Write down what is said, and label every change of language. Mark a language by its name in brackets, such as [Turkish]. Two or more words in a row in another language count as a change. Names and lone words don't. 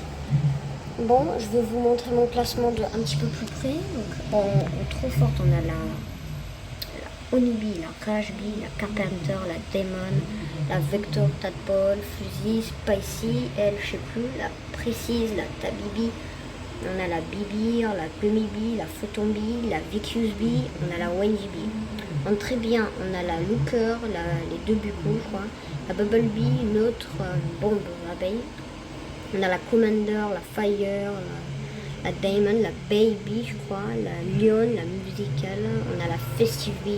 [French] Bon, je vais vous montrer mon classement de un petit peu plus près. Donc, en trop forte, on a Honeybee, la Crash Bee, la Carpenter, la Demon, la Vector, Tadpole, Fuzzy, Spicy, elle, je sais plus, la Précise, la Tabibi. On a la Bibir, la Gummy Bee, la Photon Bee, la Vicus Bee, on a la Wendy Bee. Donc très bien, on a la Looker, les deux bucos, je crois, la Bumblebee, une autre bombe abeille. On a la Commander, la Fire, la Diamond, la Baby, je crois, la Lion, la Musical, on a la Festive Bee.